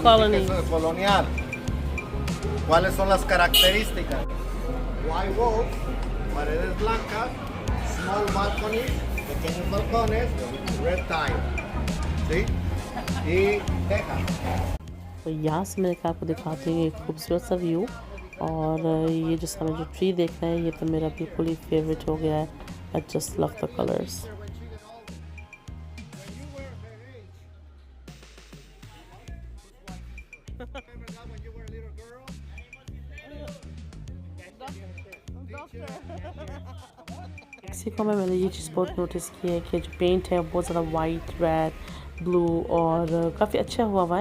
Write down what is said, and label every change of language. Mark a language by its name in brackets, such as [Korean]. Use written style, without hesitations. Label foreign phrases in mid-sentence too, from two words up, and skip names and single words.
[Spanish] Colony. eso de colonial? ¿Cuáles son las características? [English] White walls, [Spanish] paredes blancas, [English] small balconies, [Spanish] pequeños balcones, [English] red tile. [Spanish] ¿Sí? Y tejas. [Hindi] तो यहाँ से मैंने कहा आपको दिखाते हैं एक खूबसूरत सा व्यू, और ये जो सामने जो ट्री देख रहे हैं ये तो मेरा बिल्कुल ही फेवरेट हो गया है। [English] I just love the colors. [Hindi] मेक्सिको में मैंने ये चीज़ बहुत नोटिस की है कि जो पेंट है वो बहुत ज़्यादा [English] white, red, blue [Hindi] और काफ़ी अच्छा हुआ है।